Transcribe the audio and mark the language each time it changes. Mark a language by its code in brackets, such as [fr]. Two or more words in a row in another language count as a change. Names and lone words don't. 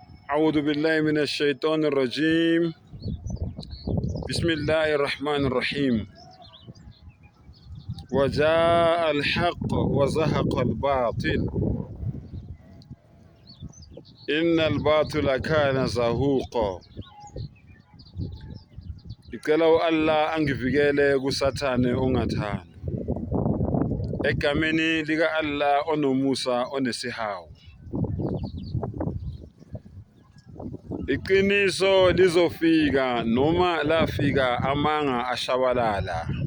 [ar] أعوذ بالله من الشيطان الرجيم. بسم الله الرحمن الرحيم. وجاء الحق وزهق الباطل إن الباطل كان زهوقا. [zu] Ngicela Allah angivikele kusathane ongathanda. Egameni lika Allah onomusa onesihawu. Iqiniso lizofika noma lafika amanga ashabalala.